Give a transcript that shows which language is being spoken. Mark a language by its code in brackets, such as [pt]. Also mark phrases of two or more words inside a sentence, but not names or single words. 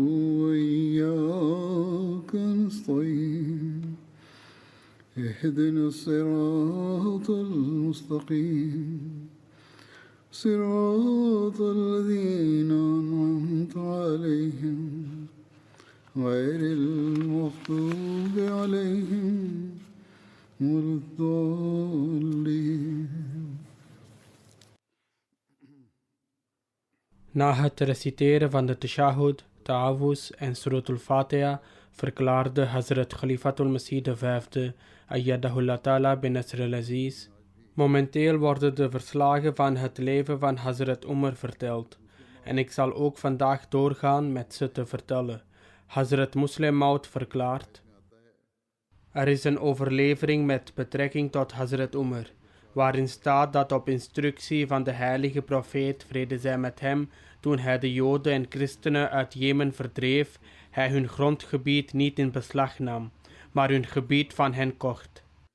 [ar] وإياك نستعين اهدنا الصراط المستقيم صراط الذين أنعمت عليهم غير المغضوب عليهم ولا الضالين. [nl] Na het reciteren van de Tashahhud, Ta'awuz en Suratul Fatiha verklaarde Hazrat Khalifatul Masih V, [ar] أيده الله تعالى بنصره العزيز: [nl] momenteel worden de verslagen van het leven van Hazrat Umar verteld en ik zal ook vandaag doorgaan met ze te vertellen. Hazrat Muslim Maud verklaart: er is een overlevering met betrekking tot Hazrat Umar, waarin staat dat op instructie van de heilige profeet, vrede zij met hem, toen hij de Joden en christenen uit Jemen verdreef, hij hun grondgebied niet in beslag nam, maar hun gebied van hen kocht.